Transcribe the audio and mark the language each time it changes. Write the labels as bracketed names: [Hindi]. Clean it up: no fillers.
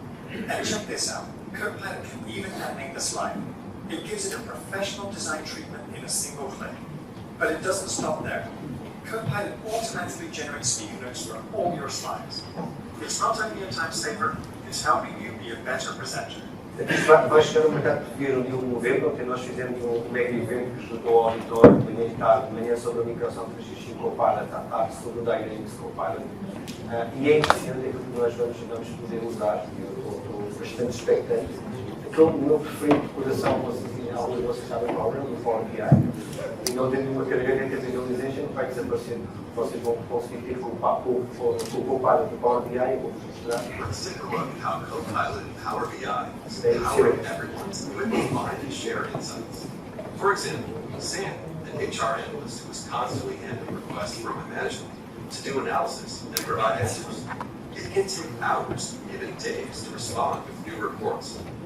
[English] And check this out, Copilot can even animate the slide. It gives it a professional design treatment in a single click. But it doesn't stop there. Copilot automatically generates speaker notes for all your slides. It's not only a time saver, it's helping you be a better presenter. [Portuguese] Vai chegar ao mercado português no dia 1 de novembro, onde nós fizemos um mega evento que juntou ao auditório de manhã e tarde, de manhã sobre a Microsoft 365 Copilot, à tarde sobre o Dynamics Copilot. E é interessante aquilo que nós vamos poder usar, e eu estou bastante expectante. Aquele meu preferido de coração, alguns de vocês sabem qual é, o Power BI. E não tendo uma carreira de visualization, vai desaparecer. Vocês vão conseguir ter com o Copilot do Power BI e vou mostrar. [English] Let's take a look at how Copilot and Power BI is empowering everyone to quickly find and share insights. For example, Sam, an HR analyst who is constantly handling requests from my management to do analysis and provide answers. It can take hours, even days, to respond with new reports.